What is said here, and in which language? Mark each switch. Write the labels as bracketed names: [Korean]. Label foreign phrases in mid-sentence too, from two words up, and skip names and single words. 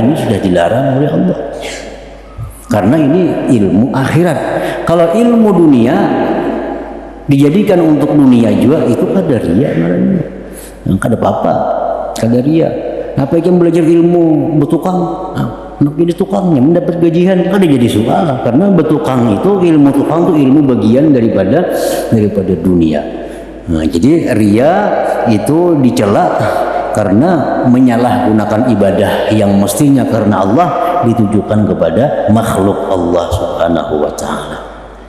[Indonesian] Ini sudah dilarang oleh Allah. Karena ini ilmu akhirat. [Banjar] Kalau ilmu dunia dijadikan untuk dunia juga, itu kada ria ngarannya. Kada apa-apa, kada ria. Apa yang belajar ilmu bertukang? Nak jadi tukangnya mendapat gajian, kada jadi soal. [Indonesian] Karena bertukang itu, ilmu tukang itu ilmu bagian daripada dunia. Nah, jadi ria itu dicela karena menyalahgunakan ibadah yang mestinya karena Allah ditujukan kepada makhluk Allah [Arabic] سبحانه وتعالى.